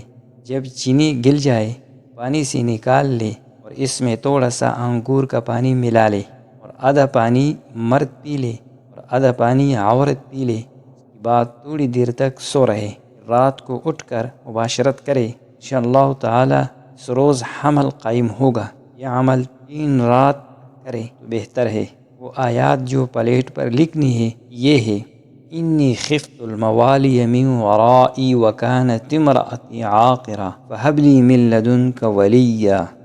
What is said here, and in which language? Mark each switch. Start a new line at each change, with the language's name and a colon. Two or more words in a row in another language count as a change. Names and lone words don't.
Urdu: جب چینی گل جائے پانی سے نکال لے اور اس میں تھوڑا سا انگور کا پانی ملا لے اور آدھا پانی مرد پی لے اور آدھا پانی عورت پی لے۔ اس کے بعد تھوڑی دیر تک سو رہے، رات کو اٹھ کر مباشرت کرے،
Arabic: انشاءاللہ تعالی
Urdu: اس روز حمل قائم ہوگا۔ یہ عمل 3 رات کرے تو بہتر ہے۔ وہ آیات جو پلیٹ پر لکھنی ہے یہ ہے:
Arabic: انی خفت الموالی من ورائی وکانت امرأتی عاقرا فہب لی من لدنک ولیا۔